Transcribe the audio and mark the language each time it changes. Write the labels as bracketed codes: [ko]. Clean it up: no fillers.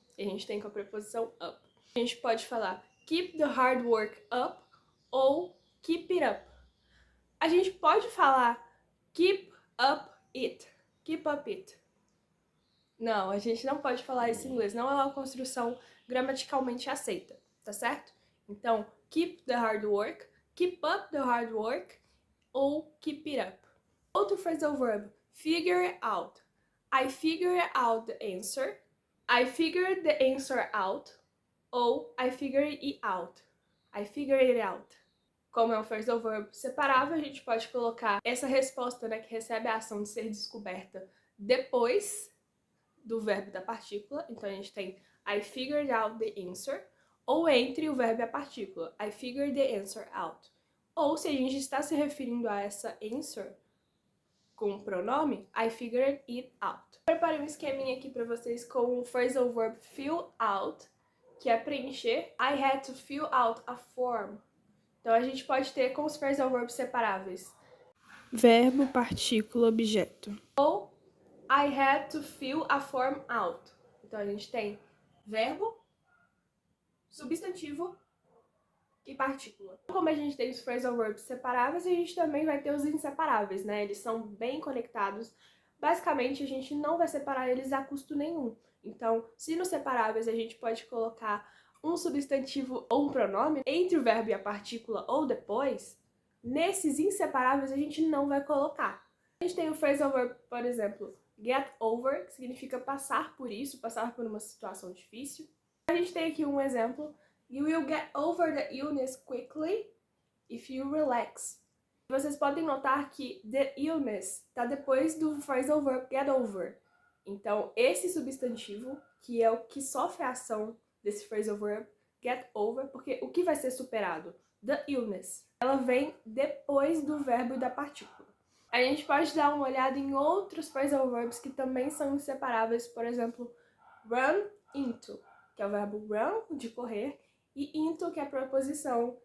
[pt] E a gente tem com a preposição up. A gente pode falar [en] keep the hard work up ou keep it up. [pt] A gente pode falar [en] keep up it. Keep up it. [pt] Não, a gente não pode falar isso em inglês. Não é uma construção gramaticalmente aceita, tá certo? [en] Então, keep the hard work, keep up the hard work ou keep it up. Outro phrasal verb, figure it out. I figured out the answer. I figured the answer out. Ou I figured it out. I figured it out. [pt] Como é um phrasal verb separável, a gente pode colocar essa resposta, né, que recebe a ação de ser descoberta depois do verbo e da partícula. Então a gente tem [en] I figured out the answer. [pt] Ou entre o verbo e a partícula. [en] I figured the answer out. [pt] Ou se a gente está se referindo a essa answer com o pronome, [en] I figured it out. [pt] Preparei um esqueminha aqui para vocês com o phrasal verb fill out, que é preencher. [en] I had to fill out a form. [pt] Então a gente pode ter com os phrasal verbs separáveis. Verbo, partícula, objeto. [en] Ou I had to fill a form out. [pt] Então a gente tem verbo, substantivo e partícula. Como a gente tem os phrasal verbs separáveis, a gente também vai ter os inseparáveis, né? Eles são bem conectados. Basicamente, a gente não vai separar eles a custo nenhum. Então, se nos separáveis a gente pode colocar um substantivo ou um pronome entre o verbo e a partícula ou depois, nesses inseparáveis a gente não vai colocar. A gente tem o phrasal verb, por exemplo, get over, que significa passar por isso, passar por uma situação difícil. A gente tem aqui um exemplo. [en] You will get over the illness quickly if you relax. [pt] Vocês podem notar que [en] the illness [pt] está depois do phrasal verb get over. Então, esse substantivo, que é o que sofre a ação desse phrasal verb, get over, porque o que vai ser superado? [en] The illness. [pt] Ela vem depois do verbo e da partícula. A gente pode dar uma olhada em outros phrasal verbs que também são inseparáveis, por exemplo, run into, que é o verbo run, de correr, e into, que é a preposição.